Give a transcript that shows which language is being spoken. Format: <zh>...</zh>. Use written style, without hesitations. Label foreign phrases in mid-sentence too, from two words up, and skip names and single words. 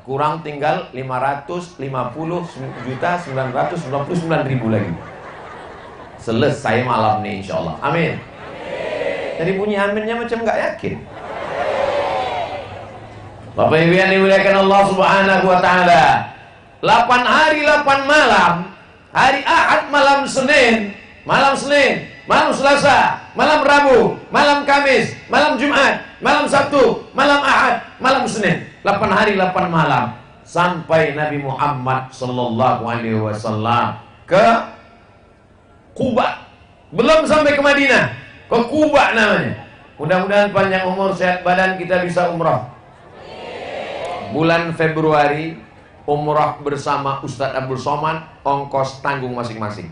<id>Kurang tinggal 550.999.000 lagi. Selesai malam nih</id> <ar>إن شاء الله.</ar> <id>Amin. Jadi bunyi aminnya macam gak yakin. Bapak Ibu yang dimuliakan Allah</id> <ar>سبحانه وتعالى.</ar> <id>8 hari 8 malam. Hari Ahad malam Senin, malam Selasa, malam Rabu, malam Kamis, malam Jumat, malam Sabtu, malam Ahad, malam Senin. 8 hari 8 malam. sampai Nabi Muhammad</id> <ar>صلى الله عليه وسلم</ar> <id>ke Kuba. Belum sampai ke Madinah, ke Kuba namanya. Mudah-mudahan panjang umur, sehat badan, kita bisa umrah. Bulan Februari umrah bersama Ustadz Abdul Somad, ongkos tanggung masing-masing.</id>